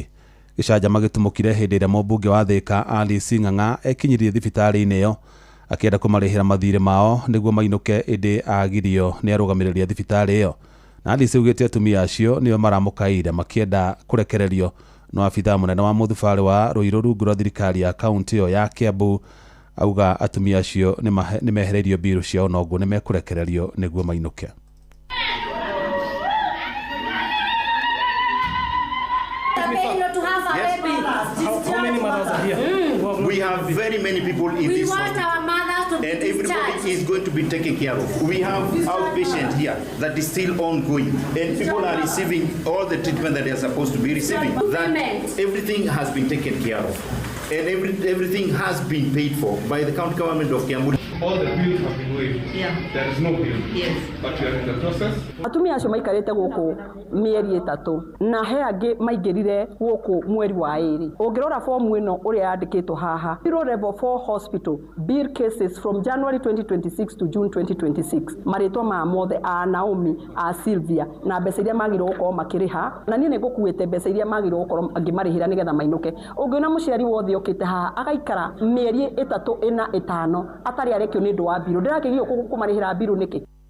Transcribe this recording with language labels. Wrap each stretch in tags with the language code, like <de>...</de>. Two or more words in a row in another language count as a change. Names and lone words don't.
<ki>Gicanjama gĩtumũkire hĩndĩ ĩrĩa mũmbunge wa Thika Alice Ng'ang'a ekinyirie thibitarĩ-inĩ ĩyo akĩenda kũmarĩhĩra mathirĩ mao nĩguo mainũke ĩndĩ agirio nĩ arũgamĩrĩri a thibitarĩ ĩyo. Na Alice ugĩte atumia acio nĩo maramũkaire makĩenda kũrekererio no abithaa mũnene wa mũthubarĩ wa Ruiru rungu rwa thirikari ya kaunti ĩyo ya Kiambu auga atumia acio nĩ mehereirio mbiru ciao na ũguo nĩ mekũrekererio nĩguo mainũke.</ki> <en>We have very many people in this hospital, and everybody is going to be taken care of. We have outpatient here that is still ongoing, and people are receiving all the treatment that they are supposed to be receiving. That everything has been taken care of, and everything has been paid for by the county government of Kiambu. All the bills have been waived. Yeah. There is no bill. Yes. But you are in the process.</en> <ki>Atumia acio maikarite guku mieri 3 na he angi maingirire guku mweri wa 2. Ungirora form ino uria yandikitwo haha.</ki> <en>Zero level 4 hospital bill cases from January 2026 to June 2026.</en> <ki>Maritwa ma mothe a Naomi a Sylvia na mbeca iria magirwo gukorwo makiriha na nie nigukuite mbeca iria magirwo gukorwo angimarihira nigetha mainuke. Ungiona muciari wothe ukite haha agaikara mieri 3 4 5 atari arekio ni ndu wa biru ndirakigio kumarihira biru niki.</ki>